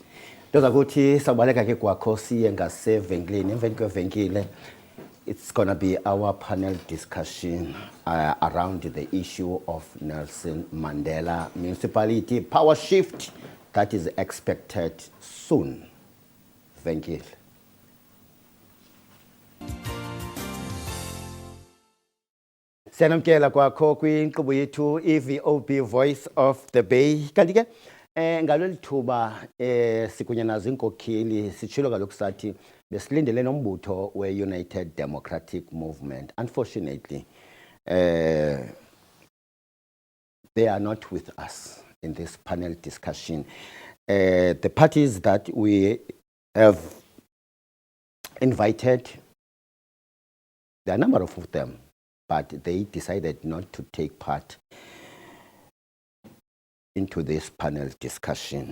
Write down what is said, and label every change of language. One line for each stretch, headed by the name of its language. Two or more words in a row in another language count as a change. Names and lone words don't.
English: It's going to be our panel discussion around the issue of Nelson Mandela Municipality power shift that is expected soon. Thank you.
Xhosa: Senamkela kwakho kwinkqubo yethu iVOB Voice of the Bay. Kanti ke ngalolu thuba sikunye nazo inkokheli sitshilo kaloku sathi besilindele nombutho we-United Democratic Movement.
English: Unfortunately, they are not with us in this panel discussion. The parties that we have invited, there are a number of them, but they decided not to take part into this panel discussion.